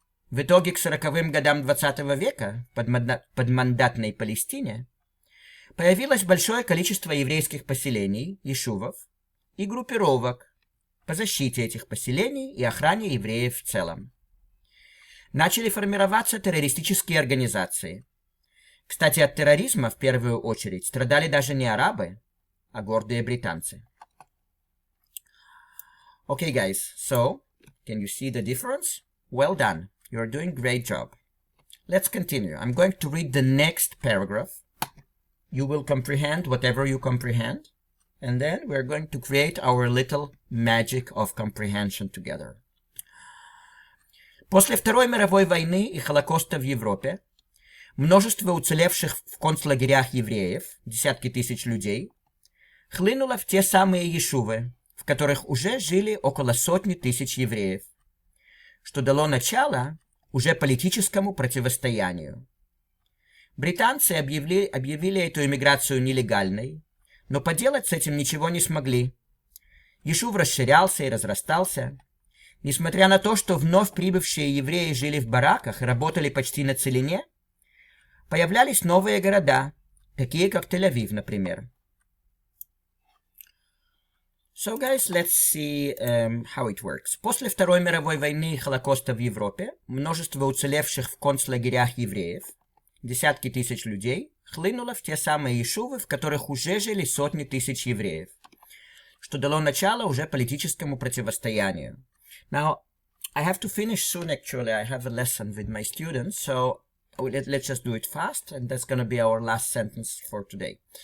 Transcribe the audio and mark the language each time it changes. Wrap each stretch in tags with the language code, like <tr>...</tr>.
<ru>В итоге к 40-м годам 20 века в подмандатной Палестине появилось большое количество еврейских поселений, ешувов, и группировок по защите этих поселений и охране евреев в целом. Начали формироваться террористические организации. Кстати, от терроризма в первую очередь страдали даже не арабы, а гордые британцы.</ru> <en>Okay, guys, so, can you see the difference? Well done. You're doing a great job. Let's continue. I'm going to read the next paragraph. You will comprehend whatever you comprehend. And then we're going to create our little magic of comprehension together.</en> <ru>После Второй мировой войны и Холокоста в Европе множество уцелевших в концлагерях евреев, десятки тысяч людей, хлынуло в те самые ешувы, в которых уже жили около сотни тысяч евреев, что дало начало уже политическому противостоянию. Британцы объявили эту эмиграцию нелегальной, но поделать с этим ничего не смогли. Ешув расширялся и разрастался. Несмотря на то, что вновь прибывшие евреи жили в бараках и работали почти на целине, появлялись новые города, такие как Тель-Авив, например.</ru> <en>So, guys, let's see how it works.</en> <ru>После Второй мировой войны и Холокоста в Европе множество уцелевших в концлагерях евреев, десятки тысяч людей, хлынуло в те самые ешувы, в которых уже жили сотни тысяч евреев, что дало начало уже политическому противостоянию.</ru> <en>Now, I have to finish soon, actually. I have a lesson with my students, so let's just do it fast, and that's going to be our last sentence for today.</en>